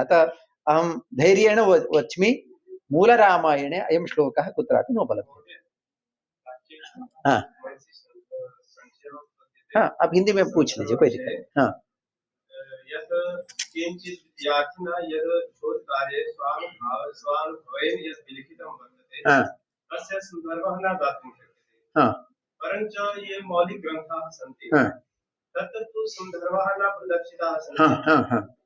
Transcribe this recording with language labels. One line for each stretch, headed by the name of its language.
Sanskrit: अतः अहं धैर्येण वच्मि, मूलरामायणे अयं श्लोकः कुत्रापि नोपलभ्यते।
Hindi: हाँ आप हिंदी में पूछ लीजिए, कोई दिक्कत नहीं। हाँ
Sanskrit: किंचित् विद्यार्थिना यद् शोधकार्ये स्वानुभवेन यद् विलिखितं वर्तते तस्य सन्दर्भः न दातुं शक्यते, परञ्च ये मौलिकग्रन्थाः सन्ति तत्र तु सन्दर्भाः न प्रदर्शिताः सन्ति,